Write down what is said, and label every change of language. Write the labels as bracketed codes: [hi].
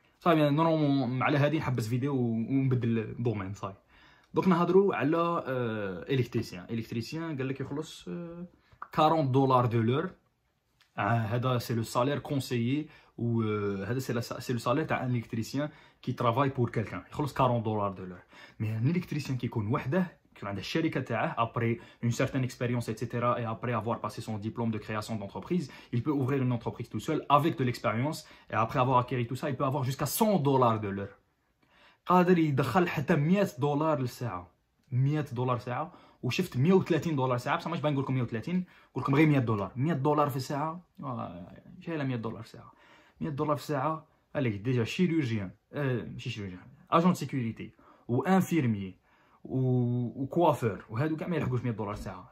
[ar] صافي نورمالمون على هذه نحبس فيديو ونبدل الدومين صافي. دوك نهضروا على الكتريسيان قال لك يخلص 40 دولار دو لور. هذا سي لو سالير كونسيي وهذا سي لو سالير تاع ان الكتريسيان كي ترافاي بور كالكان يخلص 40 دولار دو لور. مي ان الكتريسيان كيكون وحده يكون عنده الشركه تاعه [fr] après une certaine expérience etc et après avoir passé son diplôme de création d'entreprise il peut ouvrir une entreprise tout seul avec de l'expérience et après avoir acquis tout ça il peut avoir jusqu'à 100 دولار de l'heure. [ar] قادر يدخل حتى 100 دولار للساعه 100 دولار ساعه وشفت 130 دولار ساعه بصح ماش باغي نقول لكم 130 نقول لكم غير 100 دولار 100 دولار في الساعه شحال 100 دولار في الساعه 100 دولار في الساعه عليك ديجا شيروجيان ماشي شيروجيان اجون سيكوريتي وانفيرمي وكوافور وهادو كاع ما يلحقوش 100 دولار ساعه.